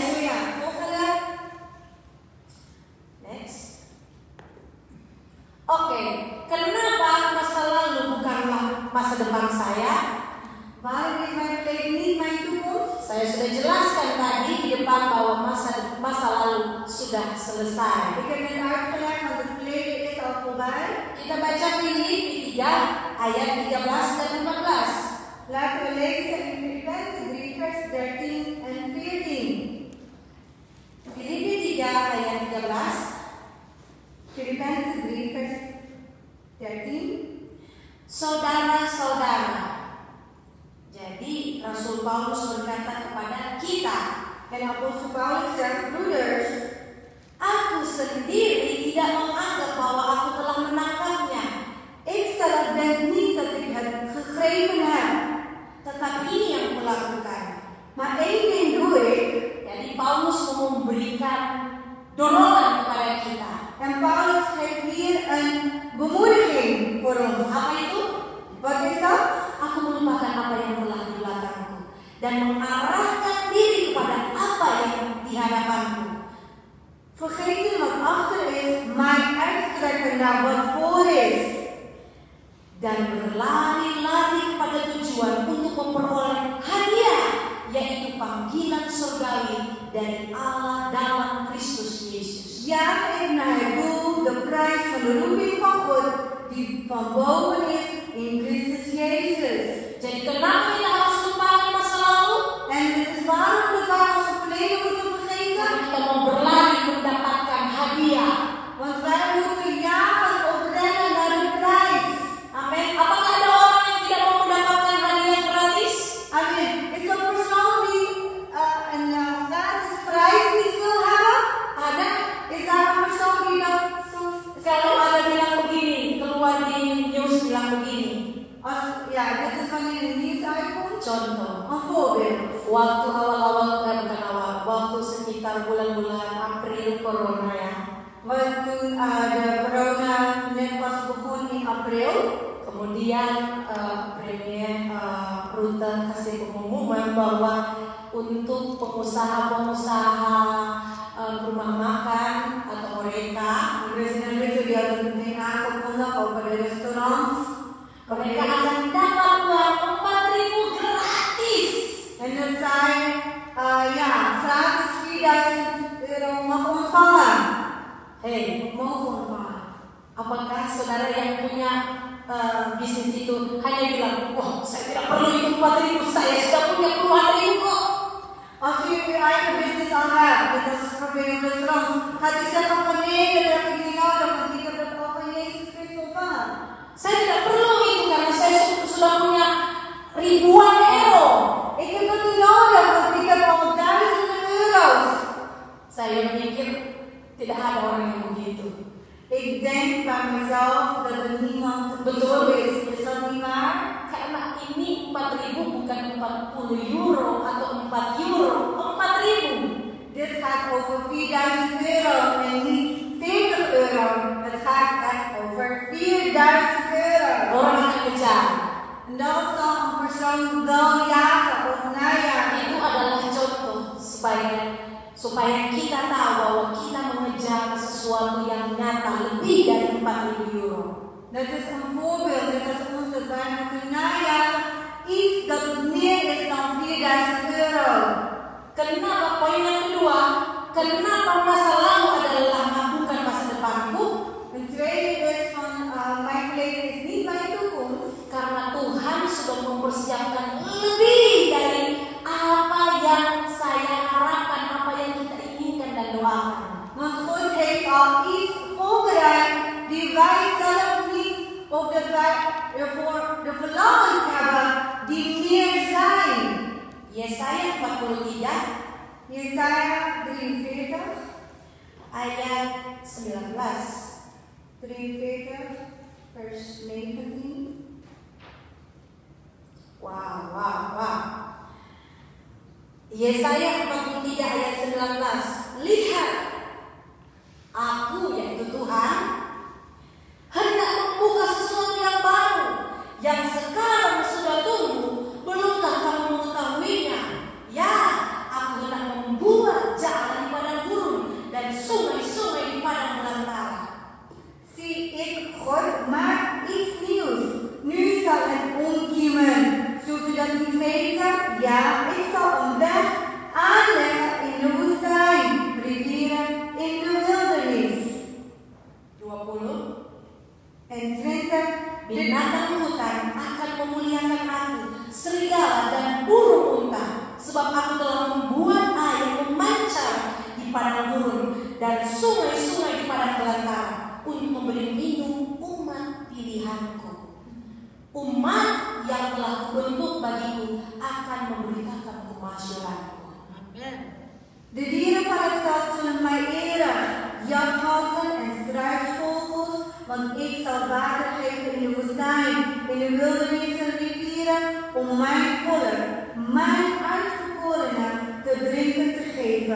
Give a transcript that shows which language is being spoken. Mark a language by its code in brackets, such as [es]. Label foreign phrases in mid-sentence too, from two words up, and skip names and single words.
[nl] Halleluja. Volgende. [en] Next. [id] Oke, kenapa masa lalu bukanlah masa depan saya? [nl] Waarom is mijn verleden niet mijn toekomst? [id] Saya sudah jelaskan tadi di depan bahwa masa lalu sudah selesai. [nl] Ik heb net uitgelegd, want het verleden is al voorbij. [id] Kita baca Filipi 3 ayat 13 dan 14. [nl] Laten we lezen in Filippenzen 3 vers 13 en 14. [id] Filipi 3 ayat 13. [nl] Filippenzen 3 vers 13. [id] Saudara-saudara. Jadi Rasul Paulus berkata kepada kita, [nl] En apostel Paulus zegt, broeders, [id] aku sendiri tidak menganggap bahwa aku telah menangkapnya. [nl] ik stel het denk niet dat ik het gegrepen heb. [id] Tetapi ini yang kulakukan. [nl] Maar één ding doe ik. [id] Jadi Paulus memberikan dorongan kepada kita. [nl] En Paulus geeft hier een bemoediging voor ons. [id] Apa itu? [nl] Wat is dat? [id] Aku melupakan apa yang telah di belakangku dan mengarahkan diri kepada apa yang di hadapanku. [nl] Vergeten wat achter is, mij uitstrekken naar wat voor is. [id] Dan berlari-lari kepada tujuan untuk memperoleh hadiah, yaitu panggilan surgawi dari Allah dalam Kristus Yesus. [nl] Jaag ik naar het doel, de prijs van de roeping van God, die van boven is in Christus Jezus. [id] Jadi kenapa kita harus lupakan masa lalu? [nl] En het is waarom dat wij ons verleden moeten vergeten? [id] Kita mau berlari mendapatkan hadiah. [nl] Want wij moeten jagen of rennen naar de prijs. [id] Amin. Apakah ada orang yang tidak mau mendapatkan hadiah gratis? [nl] Amen. Is er een persoon die een gratis prijs niet wil hebben? [id] Ada. [nl] Is daar een persoon die dat zo [id] Kalau ada bilang begini, keluar di news bilang begini. [nl] Ja, dit is wanneer het nieuws uitkomt. [id] Contoh, [nl] Een voorbeeld. [id] waktu awal-awal bukan awal, waktu sekitar bulan-bulan April corona ya. [nl] Want toen de corona net pas begon in april. [id] Kemudian Premier Rutte kasih pengumuman bahwa untuk pengusaha-pengusaha rumah makan atau mereka [nl] President Rutte die had het meteen aangekondigd over de restaurants. [id] mereka akan dapat uang 4.000 gratis. [nl] En dat zij gratis 4.000 euro mag ontvangen. [id] Hei, [nl] Mogen ontvangen. [id] apakah saudara yang punya bisnis itu hanya bilang, wah saya tidak perlu itu 4.000, saya sudah punya puluhan ribu kok. [nl] Als u uw eigen business al hebt, net als bijvoorbeeld een restaurant, gaat u zeggen van nee, dat heb ik niet nodig, want ik heb het al van Jezus Christus ontvangen. [id] Saya tidak perlu itu karena saya sudah punya ribuan euro. [nl] Ik heb het niet nodig, want ik heb al duizenden euro's. [id] Saya mikir Tidak ada orang yang begitu. [nl] Ik denk bij mezelf dat er niemand zo is. Is dat niet waar? [id] Karena ini 4.000 bukan 40 euro atau 4 euro, 4.000. [nl] Dit gaat over 4.000 euro en niet 40 euro. Het gaat echt over 4.000 euro. [id] Orang akan kejar. [nl] En dat zal een persoon wel jagen of najagen. [id] Itu adalah contoh supaya kita tahu bahwa kita mengejar sesuatu yang nyata lebih dari 4.000 euro. [nl] Dat is een voorbeeld, net als ons dat wij moeten najagen iets dat het meer is dan 4.000 euro. [id] Kenapa poin yang kedua? Kenapa masa lalu adalah bukan masa depanku? [nl] Een tweede is van mijn verleden is niet mijn toekomst. [id] Karena Tuhan sudah mempersiapkan lebih dari apa yang saya harapkan, apa yang kita inginkan dan doakan. [nl] Want God heeft al iets voorbereid die wij zelf niet, of dat wij ervoor de verlangens hebben die meer zijn. [id] Yesaya 43 [nl] Jesaja 43 [id] ayat 19. [nl] 43 vers 19. [id] Wow. Yesaya 43 ayat 19. Lihat, aku yaitu Tuhan hendak membuka sesuatu yang baru, yang sekarang sudah tumbuh, belumkah kamu mengetahuinya? Ya, aku hendak membuat jalan di padang gurun dan sungai-sungai di padang belantara. [nl] Zie, ik, God, maak iets nieuws. Nu zal het omkiemen. Zult u dat niet weten? Ja, ik zal een weg aanleggen in de woestijn, rivieren in de wildernis. 20. En 20. [id] Binatang hutan akan memuliakan aku, serigala dan burung unta, sebab aku telah membuat air memancar di padang gurun dan sungai-sungai di padang belantara untuk memberi minum umat pilihanku. Umat yang telah kubentuk bagiku akan memberitakan kemasyhuranku. [nl] De dieren van het veld zullen mij eren, jachthalzen en struisvogels, want ik zal water geven in de woestijn, in de wildernis en rivieren, om mijn volk, mijn uitverkorenen, te drinken te geven.